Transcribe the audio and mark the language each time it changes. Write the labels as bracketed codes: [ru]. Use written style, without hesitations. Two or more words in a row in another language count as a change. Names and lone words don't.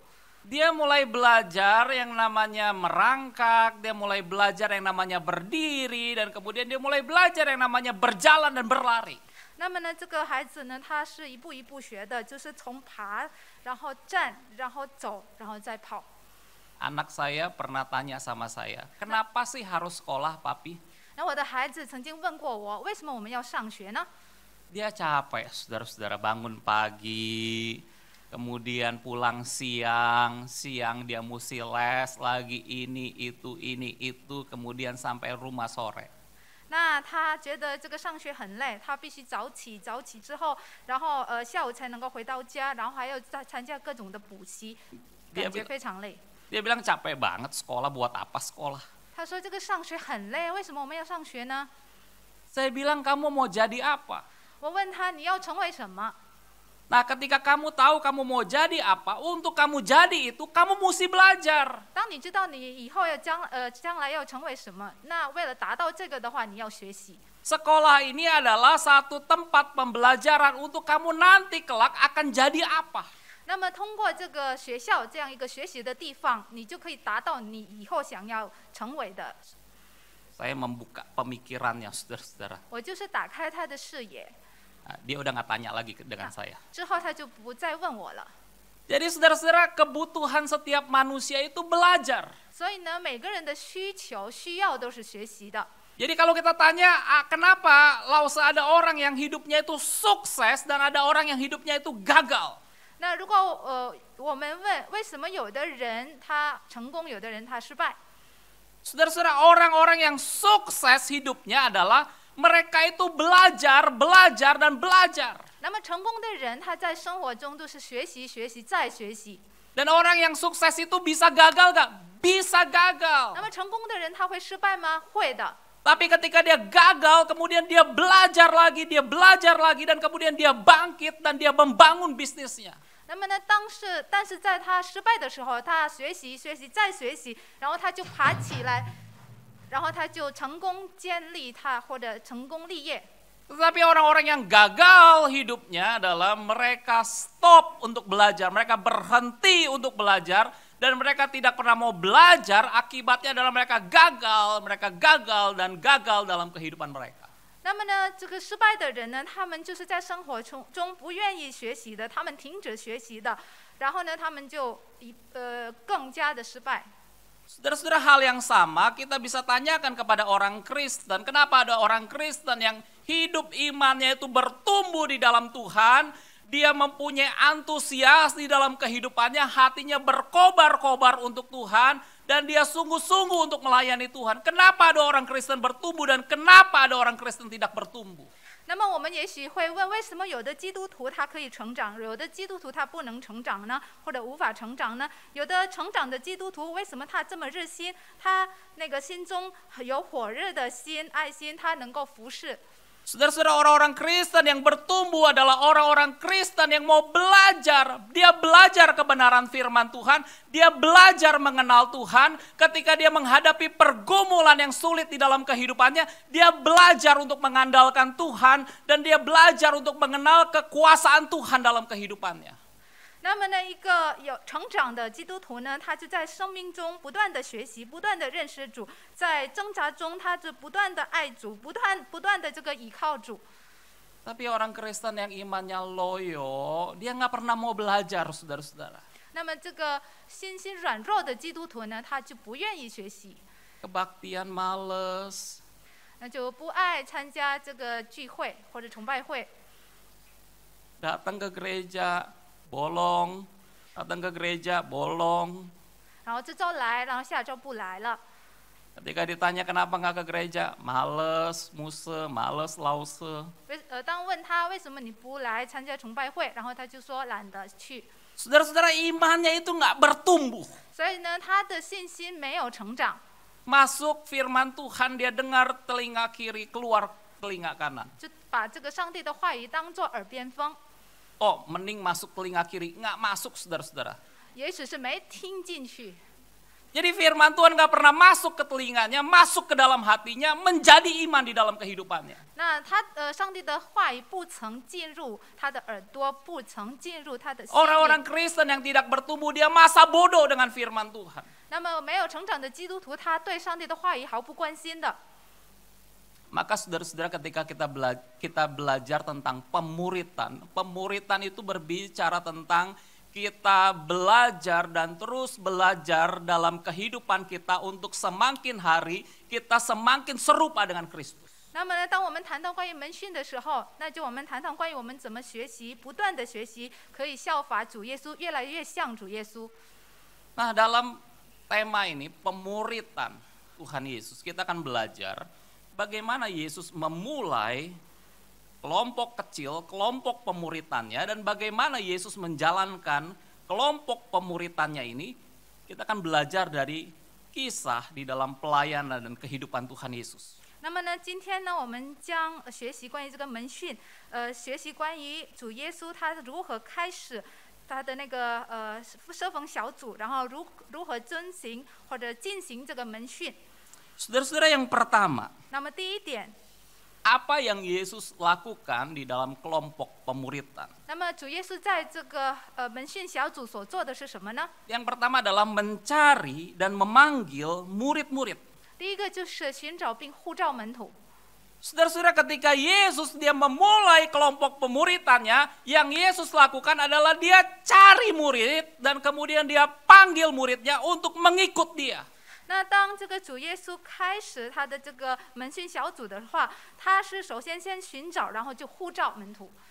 [id] Dia mulai belajar yang namanya merangkak, dia mulai belajar yang namanya berdiri, dan kemudian dia mulai belajar yang namanya berjalan dan berlari. [zh] 那么呢，这个孩子呢，他是一步一步学的，就是从爬，然后站，然后走，然后再跑。 [id] Anak saya pernah tanya sama saya, kenapa sih harus sekolah, Papi? [zh] 那我的孩子曾经问过我，为什么我们要上学呢？ [id] Dia capek, saudara-saudara, bangun pagi, kemudian pulang siang dia mesti les lagi ini itu, kemudian sampai rumah sore. [zh] 那他觉得这个上学很累，他必须早起之后，然后下午才能够回到家，然后还要再参加各种的补习，感觉非常累。 [id] Dia bilang capek banget sekolah, buat apa sekolah? [zh] 他说这个上学很累，为什么我们要上学呢？ [id] Saya bilang kamu mau jadi apa? [zh] 我问他你要成为什么？ [id] Nah, ketika kamu tahu kamu mau jadi apa, untuk kamu jadi itu kamu mesti belajar. [zh] 当你知道你以后将来要成为什么，那为了达到这个的话，你要学习。 [id] Sekolah ini adalah satu tempat pembelajaran untuk kamu nanti kelak akan jadi apa. [zh] 那么通过这个学校这样一个学习的地方，你就可以达到你以后想要成为的。 [id] Saya membuka pemikirannya, saudara-saudara. [zh] 我就是打开他的视野。 [id] Nah, dia udah nggak tanya lagi dengan saya. [zh] 之后他就不再问我了。 [id] Jadi saudara-saudara, kebutuhan setiap manusia itu belajar. [zh] 所以呢，每个人的需求、需要都是学习的。 [id] Jadi kalau kita tanya kenapa Lause ada orang yang hidupnya itu sukses dan ada orang yang hidupnya itu gagal. [zh] 那如果我们问为什么有的人他成功，有的人他失败？ [id] Saudara-saudara, orang-orang yang sukses hidupnya adalah mereka itu belajar, belajar, dan belajar. [zh] 那么成功的人，他在生活中都是学习、学习再学习。 [id] Dan orang yang sukses itu bisa gagal gak? Bisa gagal. [zh] 那么成功的人他会失败吗？会的。 [id] Tapi ketika dia gagal, kemudian dia belajar lagi, dan kemudian dia bangkit dan dia membangun bisnisnya. [zh] 那么呢，但是在他失败的时候，他学习、学习再学习，然后他就爬起来，然后他就成功建立他或者成功立业。 [id] Tetapi orang-orang yang gagal hidupnya adalah mereka stop untuk belajar, mereka berhenti untuk belajar, dan mereka tidak pernah mau belajar, akibatnya adalah mereka gagal dan gagal dalam kehidupan mereka. [zh] 那么呢，这个失败的人呢，他们就是在生活中不愿意学习的，他们停止学习的，然后呢，他们就更加的失败。 [id] Saudara-saudara, hal yang sama kita bisa tanyakan kepada orang Kristen. Kenapa ada orang Kristen yang hidup imannya itu bertumbuh di dalam Tuhan, dia mempunyai antusias di dalam kehidupannya, hatinya berkobar-kobar untuk Tuhan, dan dia sungguh-sungguh untuk melayani Tuhan. Kenapa ada orang Kristen bertumbuh dan kenapa ada orang Kristen tidak bertumbuh? [zh] 那么我们也许会问，为什么有的基督徒他可以成长，有的基督徒他不能成长呢？或者无法成长呢？有的成长的基督徒为什么他这么热心？他那个心中有火热的心、爱心，他能够服侍。 [id] Saudara-saudara, orang-orang Kristen yang bertumbuh adalah orang-orang Kristen yang mau belajar. Dia belajar kebenaran firman Tuhan, dia belajar mengenal Tuhan. Ketika dia menghadapi pergumulan yang sulit di dalam kehidupannya, dia belajar untuk mengandalkan Tuhan, dan dia belajar untuk mengenal kekuasaan Tuhan dalam kehidupannya. [zh] 那么呢，一个有成长的基督徒呢，他就在生命中不断的学习，不断的认识主，在挣扎中，他就不断的爱主，不断的这个倚靠主。 [id] Tapi orang Kristen yang imannya loyo, dia nggak pernah mau belajar, saudara-saudara. [zh] 那么这个心软弱的基督徒呢，他就不愿意学习， [id] Kebaktian males, [zh] 那就不爱参加这个聚会或者崇拜会。 [id] datang ke gereja, bolong, datang ke gereja, bolong. [zh] 然后这周来，然后下周不来了。 [id] Ketika ditanya kenapa nggak ke gereja, males, muse, males, lause. [zh] 当问他为什么你不来参加崇拜会，然后他就说懒得去。 [id] Saudara-saudara, imannya itu nggak bertumbuh. [zh] 所以呢，他的信心没有成长。 [id] Masuk firman Tuhan, dia dengar telinga kiri, keluar telinga kanan. [zh] 就把这个上帝的话语当作耳边风。 [id] Oh, mending masuk telinga kiri, nggak masuk, saudara-saudara. [zh] 也许是没听进去。 [id] Jadi firman Tuhan nggak pernah masuk ke telinganya, masuk ke dalam hatinya, menjadi iman di dalam kehidupannya. [zh] 那他上帝的话语不曾进入他的耳朵，不曾进入他的心里。 [id] Orang-orang Kristen yang tidak bertumbuh, dia masa bodoh dengan firman Tuhan. [zh] 那么没有成长的基督徒，他对上帝的话语毫不关心的。 [id] Maka saudara-saudara, ketika kita belajar tentang pemuritan itu berbicara tentang kita belajar dan terus belajar dalam kehidupan kita untuk semakin hari kita semakin serupa dengan Kristus. [zh] 那么呢，当我们谈到关于门训的时候，那就我们谈谈关于我们怎么学习，不断的学习，可以效法主耶稣，越来越像主耶稣。 [id] Nah, dalam tema ini pemuritan Tuhan Yesus, kita akan belajar bagaimana Yesus memulai kelompok kecil, kelompok pemuritannya, dan bagaimana Yesus menjalankan kelompok pemuritannya ini. Kita akan belajar dari kisah di dalam pelayanan dan kehidupan Tuhan Yesus. [zh] 那么呢，今天呢，我们将学习关于这个门训，学习关于主耶稣他如何开始他的那个设奉小组，然后如何遵行或者进行这个门训。 [id] Saudara-saudara, yang pertama, [zh] 那么第一点， [id] apa yang Yesus lakukan di dalam kelompok pemuritan? [zh] 那么主耶稣在这个门训小组所做的是什么呢？ [id] Yang pertama adalah mencari dan memanggil murid-murid. [zh] 第一个就是寻找并呼召门徒。 [id] Saudara-saudara, ketika Yesus dia memulai kelompok pemuritannya, yang Yesus lakukan adalah dia cari murid dan kemudian dia panggil muridnya untuk mengikut dia. [zh] 那当这个主耶稣开始他的这个门训小组的话，他是首先先寻找，然后就呼召门徒。